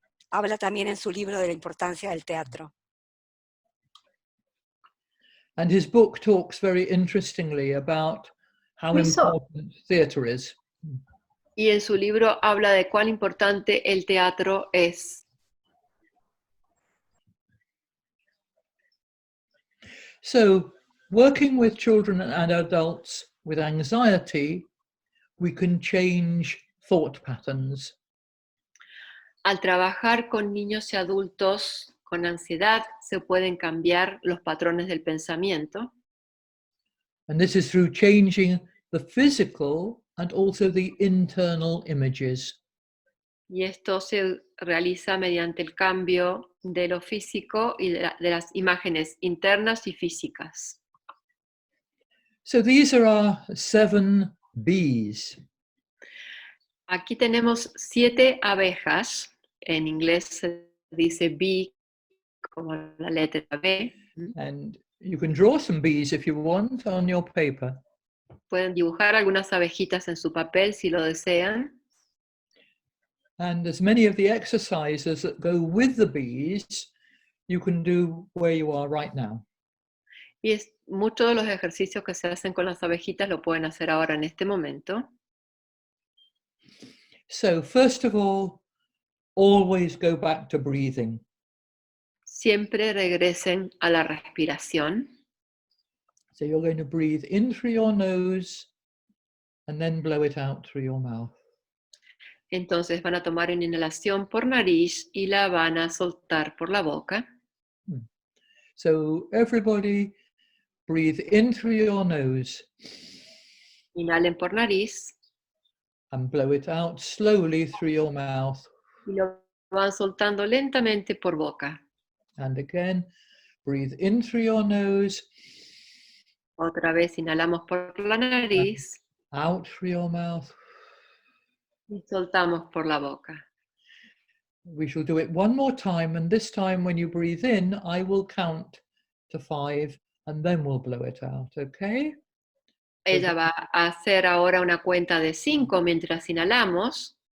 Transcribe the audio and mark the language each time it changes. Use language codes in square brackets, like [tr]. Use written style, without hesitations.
[es] Habla también en su libro de la importancia del teatro. [en] And his book talks very interestingly about how important theatre is. [es] Y en su libro habla de cuán importante el teatro es. [en] So, working with children and adults with anxiety, we can change thought patterns. [es] Al trabajar con niños y adultos con ansiedad, se pueden cambiar los patrones del pensamiento. [en] And this is through changing the physical and also the internal images. [es] Y esto se realiza mediante el cambio de lo físico y de las imágenes internas y físicas. [en] So these are our 7 bees. [es] Aquí tenemos 7 abejas. En inglés se dice bee como la letra B. [en] And you can draw some bees if you want on your paper. [es] Pueden dibujar algunas abejitas en su papel si lo desean. [en] And as many of the exercises that go with the bees, you can do where you are right now. [es] Y muchos de los ejercicios que se hacen con las abejitas lo pueden hacer ahora en este momento. [en] So first of all, always go back to breathing. [es] Siempre regresen a la respiración. [en] So you're going to breathe in through your nose and then blow it out through your mouth. [es] Entonces van a tomar una inhalación por nariz y la van a soltar por la boca. [en] So everybody breathe in through your nose. [es] Inhalen por nariz. [en] And blow it out slowly through your mouth. [es] Y lo van soltando lentamente por boca. [en] And again, breathe in through your nose. [es] Otra vez inhalamos por la nariz [en] Out through your mouth. [es] y soltamos por la boca. [en] We shall do it one more time, and this time when you breathe in, I will count to 5 and then we'll blow it out, okay? [es] Ella va a hacer ahora una cuenta de 5 mientras inhalamos.